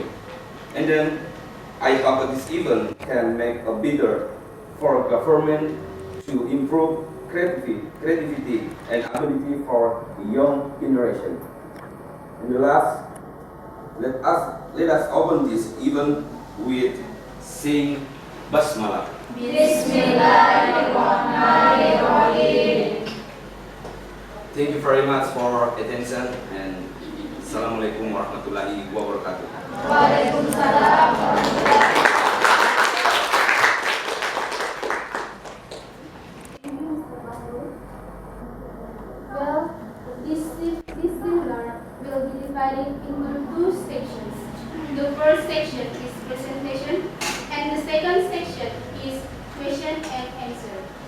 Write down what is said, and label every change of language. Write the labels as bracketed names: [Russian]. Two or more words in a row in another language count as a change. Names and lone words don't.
[English] And then I hope that this event can make a bigger for government to improve creativity and ability for the young generation. And the last, let us open this event with sing Basmalah. [Arabic] بسم الله الرحمن الرحيم. [English] Thank you very much for attention, and [Arabic] السلام عليكم ورحمة الله وبركاته. وعليكم السلام ورحمة الله [English] Well, this seminar will be divided into two sections. The first section is presentation, and the second section is question and answer.